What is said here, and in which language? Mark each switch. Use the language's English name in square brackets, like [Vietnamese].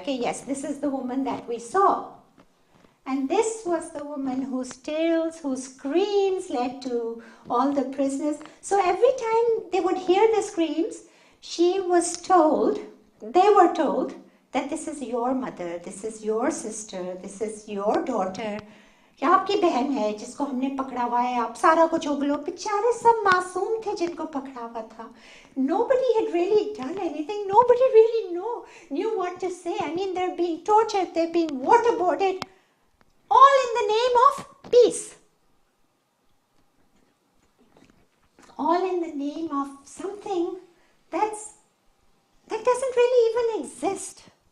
[English] Okay, yes, this is the woman that we saw. And this was the woman whose tales, whose screams led to all the prisoners. So every time they would hear the screams, they were told that this is your mother, this is your sister, this is your daughter. [Hindi] ये आपकी बहन है जिसको हमने पकड़ा हुआ है, आप सारा कुछ उगलो. बेचारे सब मासूम थे जिनको पकड़ा हुआ था. [English] Nobody had really done anything. Nobody really knew what to say. I mean, they're being tortured, they're being waterboarded, all in the name of peace. All in the name of something that doesn't really even exist.